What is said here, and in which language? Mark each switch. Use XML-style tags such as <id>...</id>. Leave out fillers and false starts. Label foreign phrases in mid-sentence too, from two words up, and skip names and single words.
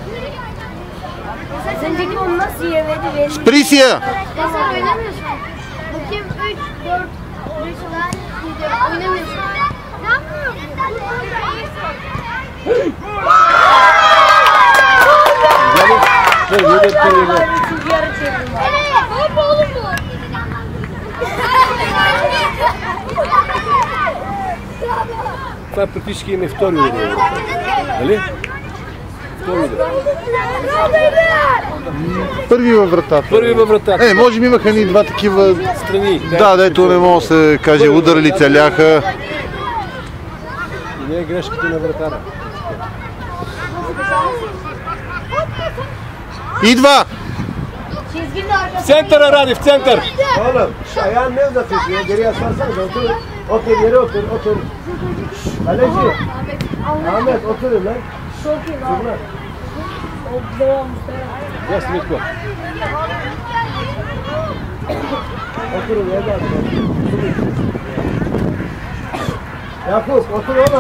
<tr>Sence onu nasıl yemedi?</tr> <bg>Спри си я!</bg> <tr>Sen oynamıyorsun. Bakayım 3, 4, 5 olan oynamıyorsun. Ne yapıyorsun? Üçüncü yarı çevirdim. Hop oğlum bu.</tr> <bg>Това практически им е втори удар. Нали? Втори удар. Първи във вратата. Първи във вратата. Може би имаха ни два такива... Страни. Да, дето не мога да се каже, ударили, целяха. И не е грешката на вратара. Идва! В центъра, Ради, в център!</bg> <tr>Oğlum, ayağın ne uzatıyorsun ya? Geriye sarsana da otur. Otur, yere otur, otur. Kaleci. Ahmet, oturun lan. Çok iyi lan. O güzel olmuş.</tr> <bg>Я Смитко.</bg> <tr>Oturun, evladım. Yakup, otur oğlum.</tr>